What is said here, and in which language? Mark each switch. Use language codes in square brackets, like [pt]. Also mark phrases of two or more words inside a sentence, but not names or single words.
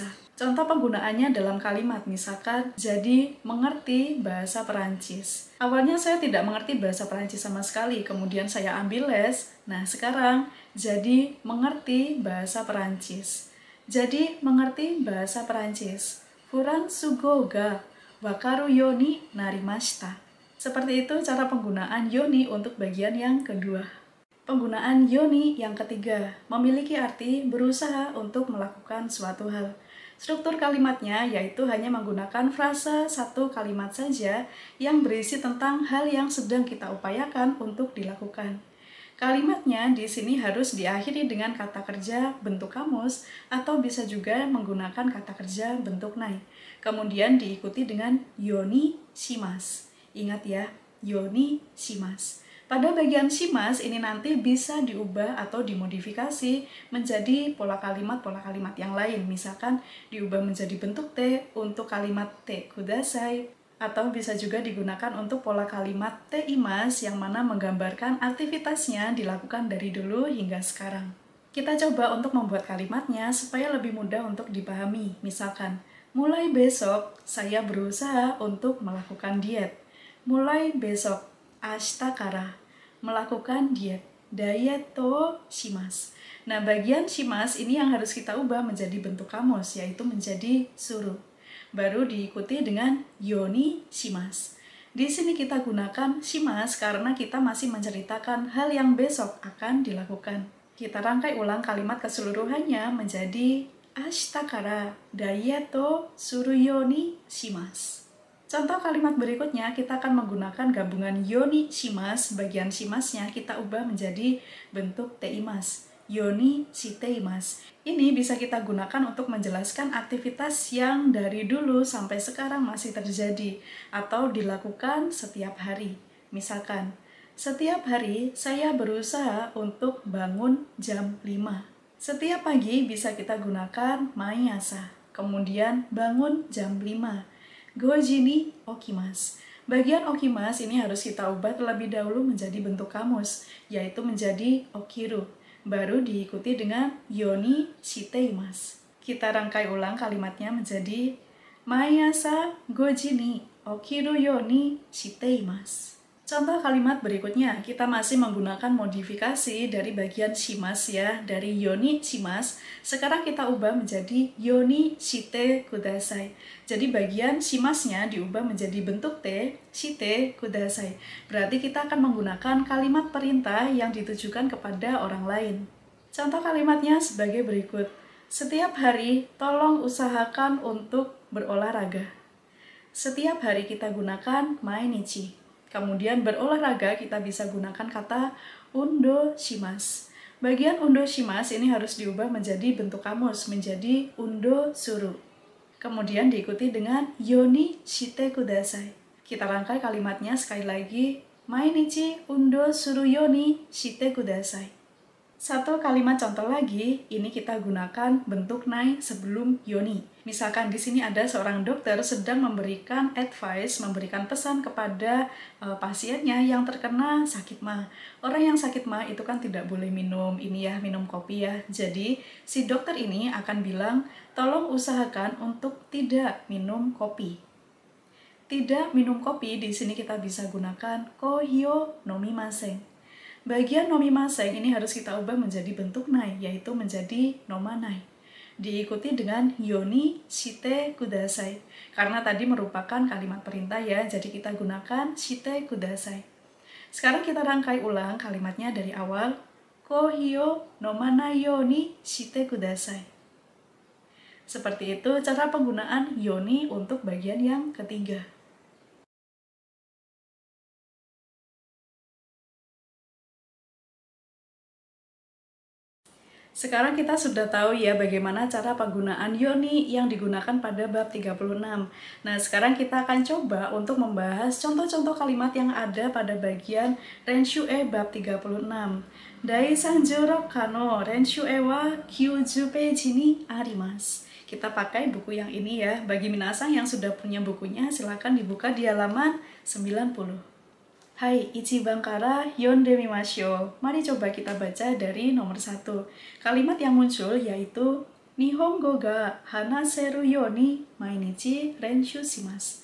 [id] Contoh penggunaannya dalam kalimat, misalkan jadi mengerti bahasa Perancis. Awalnya saya tidak mengerti bahasa Perancis sama sekali, kemudian saya ambil les. Nah sekarang jadi mengerti bahasa Perancis. Jadi mengerti bahasa Perancis. [ja] フランス語 が 分かる よう に なりました. [id] Seperti itu cara penggunaan yoni untuk bagian yang kedua. Penggunaan yoni yang ketiga memiliki arti berusaha untuk melakukan suatu hal. Struktur kalimatnya yaitu hanya menggunakan frasa satu kalimat saja yang berisi tentang hal yang sedang kita upayakan untuk dilakukan. Kalimatnya di sini harus diakhiri dengan kata kerja bentuk kamus atau bisa juga menggunakan kata kerja bentuk nai. Kemudian diikuti dengan [ja] ように します. [id] Ingat ya, [ja] ように します. [id] Pada bagian shimasu ini nanti bisa diubah atau dimodifikasi menjadi pola kalimat yang lain. Misalkan diubah menjadi bentuk te untuk kalimat [ja] て ください, [id] atau bisa juga digunakan untuk pola kalimat [ja] て います [id] yang mana menggambarkan aktivitasnya dilakukan dari dulu hingga sekarang. Kita coba untuk membuat kalimatnya supaya lebih mudah untuk dipahami. Misalkan, mulai besok saya berusaha untuk melakukan diet. Mulai besok, [ja] 明日 から, [id] melakukan diet. [ja] ダイエット と します. [id] Nah, bagian shimasu ini yang harus kita ubah menjadi bentuk kamus, yaitu menjadi suru. Baru diikuti dengan [ja] ように します. [id] Di sini kita gunakan shimasu karena kita masih menceritakan hal yang besok akan dilakukan. Kita rangkai ulang kalimat keseluruhannya menjadi [ja] 明日 から ダイエット と する よう に します. [id] Contoh kalimat berikutnya kita akan menggunakan gabungan [ja] ように します. [id] Bagian shimasnya kita ubah menjadi bentuk teimasu. [ja] ように しています. [id] Ini bisa kita gunakan untuk menjelaskan aktivitas yang dari dulu sampai sekarang masih terjadi atau dilakukan setiap hari. Misalkan, setiap hari saya berusaha untuk bangun jam 5. Setiap pagi bisa kita gunakan maiasa. Kemudian bangun jam 5. [ja] 五時 に 起きます. [id] Bagian okimasu ini harus kita ubah terlebih dahulu menjadi bentuk kamus, yaitu menjadi okiru. Baru diikuti dengan [ja] ように しています. [id] Kita rangkai ulang kalimatnya menjadi [ja] 毎朝 五時 に 起きる ように しています. [id] Contoh kalimat berikutnya, kita masih menggunakan modifikasi dari bagian shimasu ya, dari [ja] ように します. [id] Sekarang kita ubah menjadi [ja] ように して ください. [id] Jadi bagian shimasnya diubah menjadi bentuk te, [ja] して ください. [id] Berarti kita akan menggunakan kalimat perintah yang ditujukan kepada orang lain. Contoh kalimatnya sebagai berikut. Setiap hari, tolong usahakan untuk berolahraga. Setiap hari kita gunakan mainichi. Kemudian berolahraga kita bisa gunakan kata [ja] 運動 します. [id] Bagian [ja] 運動 します [id] ini harus diubah menjadi bentuk kamus, menjadi [ja] 運動 する. [id] Kemudian diikuti dengan [ja] ように して ください. [id] Kita rangkai kalimatnya sekali lagi. [ja] 毎日 運動 する ように して ください. [id] Satu kalimat contoh lagi, ini kita gunakan bentuk nai sebelum yoni. Misalkan di sini ada seorang dokter sedang memberikan advice, memberikan pesan kepada pasiennya yang terkena sakit ma. Orang yang sakit ma itu kan tidak boleh minum ini ya, minum kopi ya. Jadi si dokter ini akan bilang, tolong usahakan untuk tidak minum kopi. Tidak minum kopi di sini kita bisa gunakan [ja] コーヒーを 飲みません. [id] Bagian nomimasen ini harus kita ubah menjadi bentuk nai, yaitu menjadi nomanai. Diikuti dengan [ja] ように して ください. [id] Karena tadi merupakan kalimat perintah ya, jadi kita gunakan [ja] して ください. [id] Sekarang kita rangkai ulang kalimatnya dari awal. [ja] コーヒーを 飲まない ように して ください. [id] Seperti itu cara penggunaan yoni untuk bagian yang ketiga. Sekarang kita sudah tahu ya bagaimana cara penggunaan yoni yang digunakan pada bab 36. Nah, sekarang kita akan coba untuk membahas contoh-contoh kalimat yang ada pada bagian Renshue bab 36. [ja] 第 三十六 課の 練習 は 90 ページ に あります. [id] Kita pakai buku yang ini ya. Bagi minasang yang sudah punya bukunya, silakan dibuka di halaman 90. [ja] Hai, 一番 から 読んで みましょう. [id] Mari coba kita baca dari nomor 1. Kalimat yang muncul yaitu [ja] 日本語 が 話せる ように 毎日 練習 します.